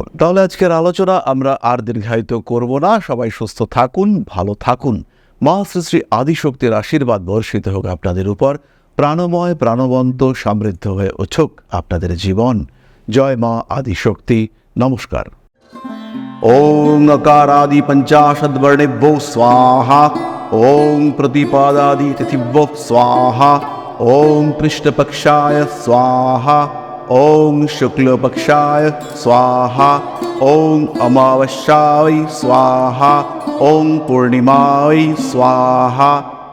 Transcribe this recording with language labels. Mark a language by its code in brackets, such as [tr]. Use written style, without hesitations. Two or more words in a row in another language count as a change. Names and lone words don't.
[bn] তাহলে আজকের আলোচনা আমরা আর দীর্ঘায়িত করব না। সবাই সুস্থ থাকুন, ভালো থাকুন। মা শ্রী শ্রী আদিশক্তির আশীর্বাদ বর্ষিত হোক আপনাদের উপর। প্রাণময়, প্রাণবন্ত, সমৃদ্ধ হয়ে উঠুক আপনাদের জীবন। জয় মা আদিশক্তি। নমস্কার। [sa] ওং अकारादि 50 वर्णेभ्यो स्वाहा। ॐ प्रतिपादादितिथिभ्यो स्वाहा ॐ कृष्णपक्षाय स्वाहा ॐ शुक्लपक्षाय स्वाहा ॐ अमावस्याय स्वाहा ॐ पूर्णिमाय स्वाहा